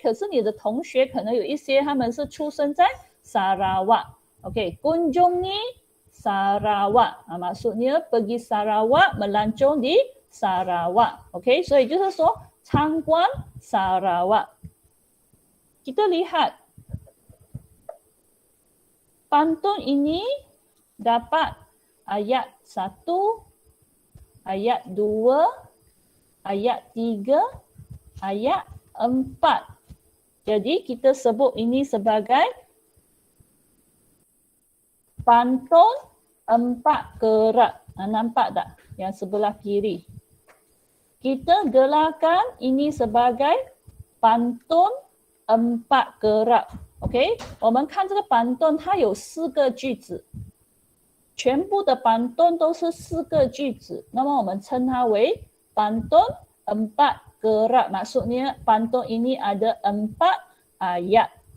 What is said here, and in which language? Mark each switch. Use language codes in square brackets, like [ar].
[zh] 可是你的同学可能有一些他们是出生在 Sarawak. Okay. [ms] Kunjungi Sarawak. Maksudnya pergi Sarawak, melancong di Sarawak. [zh] Okey, 所以就是说参观 Sarawak. [ms] Kita lihat pantun ini dapat ayat 1, ayat 2, ayat 3, ayat 4. Jadi kita sebut ini sebagai pantun 4 kerak. Nampak tak? Yang sebelah kiri. Kita gelarkan ini sebagai pantun 4 kerak. OK? [zh] 我们看这个板凳它有4个句子。全部的板凳都是4个句子。那么我们称它为pantun 4 kerak. [ms] Maksudnya pantun ini ada 4 ayat.